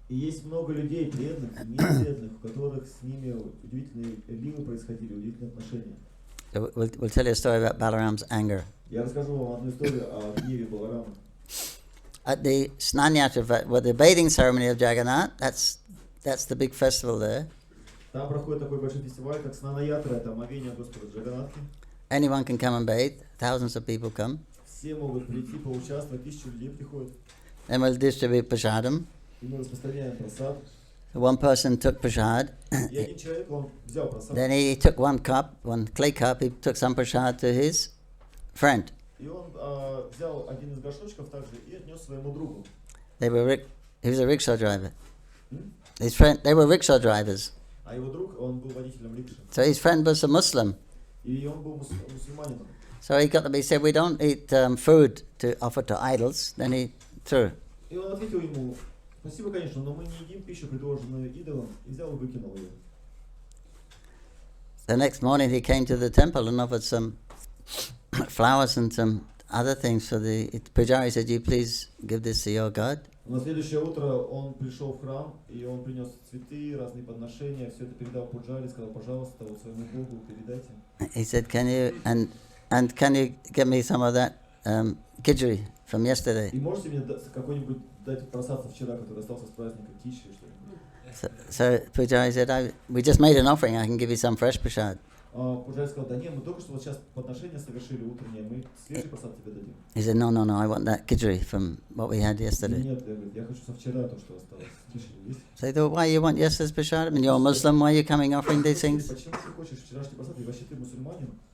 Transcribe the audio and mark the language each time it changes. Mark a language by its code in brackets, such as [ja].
[ru] И есть много людей, преданных и непреданных, у которых с ними удивительные ливы происходили, удивительные отношения. [en] We'll tell you a story about Balaram's anger. [ru] Я расскажу вам одну историю о гневе Баларама. [en] at the Snanyatra, with the bathing ceremony of Jagannath, that's the big festival there. [ru] Там проходит такой большой фестиваль, как Снана-ятра, это омовение Господа Джаганнатхи. [en] Anyone can come and bathe. Thousands of people come. [ru] Все могут прийти, поучаствовать, 1000 людей приходят. [en] Then we'll distribute prasadam. [ru] И мы распространяем прасад. [en] One person took prasad. [ru] И один человек, он взял прасад. [en] Then he took one clay cup, he took some prasad to his friend. [ru] И он взял один из горшочков также и отнес своему другу. [en] He was a rickshaw driver. His friend, they were rickshaw drivers. [ru] А его друг, он был водителем рикши. [en] So his friend was a Muslim. [ru] И он был мусульманином. [en] So he said, we don't eat food to offer to idols. Then he threw. [ru] И он ответил ему, спасибо, конечно, но мы не едим пищу, предложенную идолам, и взял и выкинул ее. [en] The next morning he came to the temple and offered some flowers and some other things for the pujari. Said, you please give this to your God. [ru] На следующее утро он пришел в храм, и он принес цветы, разные подношения, все это передал пуджаре, сказал, пожалуйста, вот своему Богу передайте. [en] He said, can you give me some of that khichdi from yesterday? [ru] И можете мне какой-нибудь дать просад со вчера, который остался с праздника, кичи, что ли? [en] So Pujari said, we just made an offering, I can give you some fresh prasad. [ru] Пуджари сказал, да нет, мы только что вот сейчас подношения совершили утреннее, мы свежий просад тебе дадим. [en] He said, no, I want that khichdi from what we had yesterday. [ru] Нет, я хочу со вчера то, что осталось. Кичи есть? [en] So they thought, why you want yesterday's prasad? I mean, you're a Muslim, why are you coming offering these things? [ru] Почему ты хочешь вчерашний просад? И вообще ты мусульманин?